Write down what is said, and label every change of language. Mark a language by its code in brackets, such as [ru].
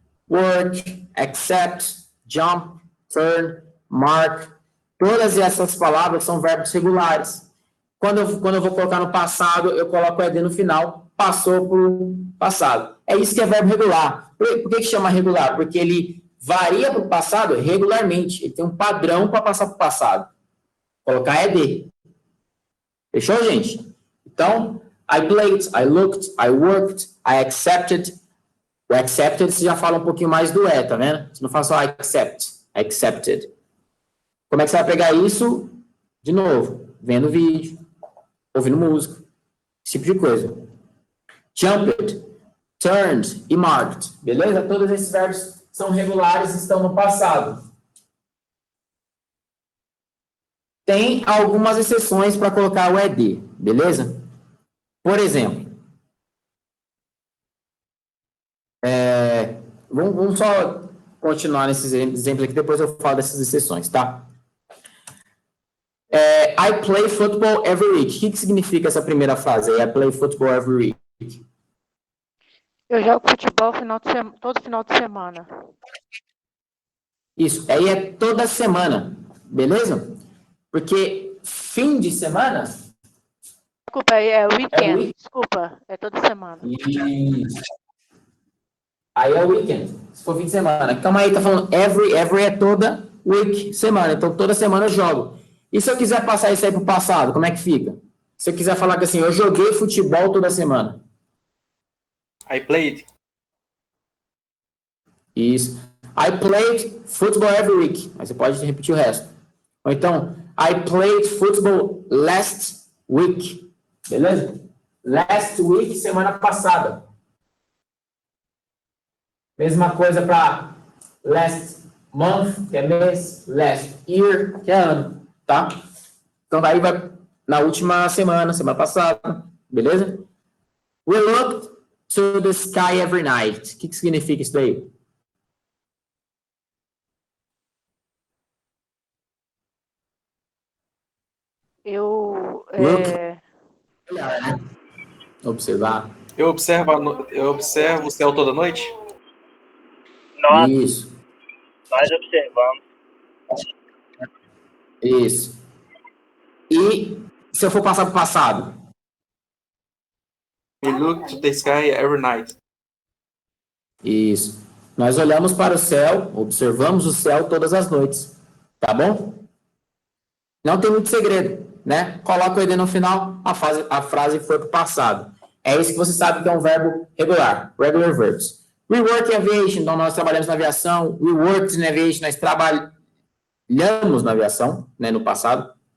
[en] Work, accept, jump, turn, mark. [pt] Todas essas palavras são verbos regulares. Quando eu vou colocar no passado, eu coloco o ED no final, passou por passado. É isso que é verbo regular. Por que chama regular? Porque ele varia para o passado regularmente. Ele tem um padrão para passar para o passado. Colocar ED. Fechou, gente? Então, [en] I played, I looked, I worked, I accepted. [pt] O accepted, você já fala um pouquinho mais do tá vendo? Você não fala só [en] I accept, I accepted. [pt] Como é que você vai pegar isso? De novo, vendo vídeo, ouvindo música, esse tipo de coisa. [en] Jumped, turned e marked, [pt] beleza? Todos esses verbos são regulares e estão no passado. Tem algumas exceções para colocar o ED, beleza? Por exemplo, vamos só continuar nesses exemplos aqui, depois eu falo dessas exceções, tá? [en] I play football every week. [pt] O que significa essa primeira frase aí? [en] I play football every week. [pt] Eu jogo futebol todo final de semana. Isso, aí é toda semana, beleza? Porque fim de semana... Desculpa, é weekend. Desculpa, é toda semana. Isso. Aí é o weekend, se for fim de semana. Calma aí, tá falando every é toda week, semana. Então, toda semana eu jogo. E se eu quiser passar isso aí pro passado, como é que fica? Se eu quiser falar que assim, eu joguei futebol toda semana. [en] I played. [pt] Isso. [en] I played football every week. [pt] Aí você pode repetir o resto. Ou então, [en] I played football last week. [pt] Beleza? Last week, semana passada. Mesma coisa para last month, que é mês, last year, que é ano, tá? Então, daí vai na última semana passada, beleza? [en] We looked to the sky every night. [pt] O que significa isso daí? Olhar, né? Observar. Eu observo o céu toda noite? Nós Isso. observamos. Isso. E se eu for passar para o passado? [en] We look to the sky every night. [pt] Isso. Nós olhamos para o céu, observamos o céu todas as noites. Tá bom? Não tem muito segredo, né? Coloca o ED no final, a frase foi para o passado. É isso que você sabe que é um verbo regular. [en] Regular verbs. We work in aviation, [pt] então nós trabalhamos na aviação. [en] We worked in aviation, [pt] nós trabalhamos na aviação, né, no passado.